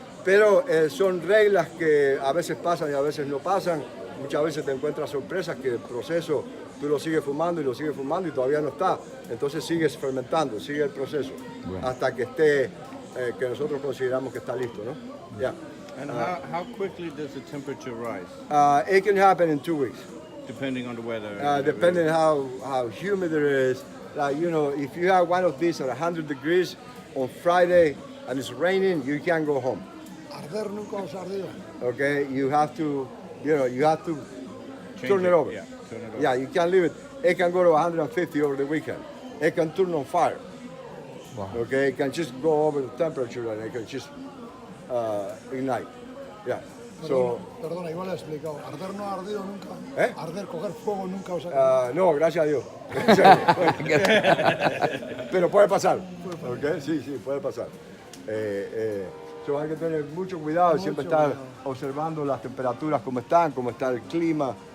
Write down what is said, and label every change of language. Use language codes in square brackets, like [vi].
[es] Pero son reglas que a veces pasan y a veces no pasan. Muchas veces te encuentras sorpresas que el proceso tú lo sigues fumando y todavía no está. Entonces sigues fermentando, sigue el proceso, bueno, hasta que esté, que nosotros consideramos que está listo, ¿no? [en] Yeah. And how quickly does the temperature rise? It can happen in 2 weeks. Depending on the weather? Depending how humid it is. Like, you know, if you have one of these at 100 degrees on Friday and it's raining, you can't go home. [es] Arder nunca os ardió. [en] Okay, you have to turn it over. Yeah, turn it over. Yeah, you can't leave it. It can go to 150 over the weekend. It can turn on fire. Wow. Okay, it can just go over the temperature and it can just ignite. Yeah. [es] Perdona, igual he explicado. Arder no ha ardido nunca. Arder, coger fuego nunca os ha no, gracias a Dios. Pero puede pasar. Okay? Sí, puede pasar. Hay que tener mucho cuidado, siempre estar observando las temperaturas, cómo está el clima.